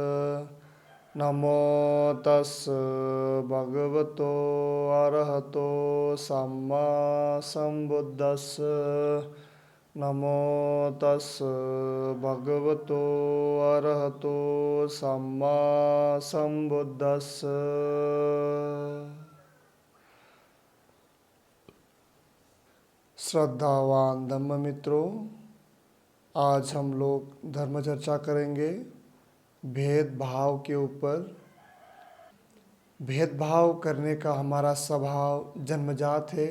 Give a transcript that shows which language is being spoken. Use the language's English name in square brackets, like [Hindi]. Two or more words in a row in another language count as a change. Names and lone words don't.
[Pali] नमो तस् भगवतो अरहतो सम्मा सम्बुद्धस्स। नमो तस् भगवतो अरहतो सम्मा सम्बुद्धस्स। [Hindi] श्रद्धावान धम्म मित्रों, आज हम लोग धर्म चर्चा करेंगे भेदभाव के ऊपर। भेदभाव करने का हमारा स्वभाव जन्मजात है।